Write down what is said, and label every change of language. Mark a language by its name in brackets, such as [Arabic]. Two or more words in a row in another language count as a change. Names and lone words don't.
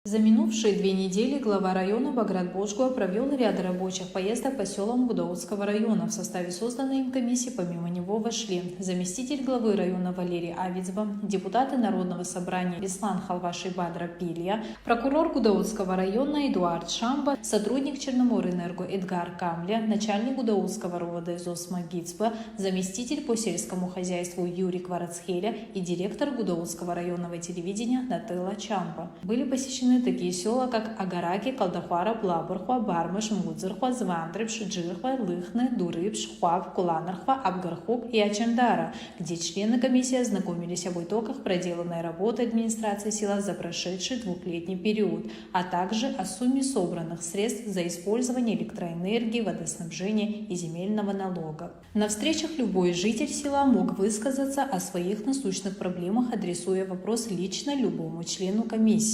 [Russian] За минувшие 2 недели глава района Баграт Бошгуа провел ряд рабочих поездок по селам Гудаутского района. В составе созданной им комиссии помимо него вошли заместитель главы района Валерий Авицба, депутаты Народного собрания Беслан Халваши Бадра Пилья, прокурор Гудаутского района Эдуард Шамба, сотрудник Черноморэнерго Эдгар Камля, начальник Гудаутского РОВД Зосма Гицба, заместитель по сельскому хозяйству Юрий Кварацхеля и директор Гудаутского районного телевидения Нателла Чампа. Были посещены такие села, как Агараки, Калдахвара, Блабархва, Бармыш, Мудзырхва, Звандрыбш, Джирхва, Лыхны, Дурыбш, Хвав, Куланархва, Абгархук и Ачандара, где члены комиссии ознакомились об итогах проделанной работы администрации села за прошедший 2-летний период, а также о сумме собранных средств за использование электроэнергии, водоснабжения и земельного налога. На встречах любой житель села мог высказаться о своих насущных проблемах, адресуя вопрос лично любому члену комиссии.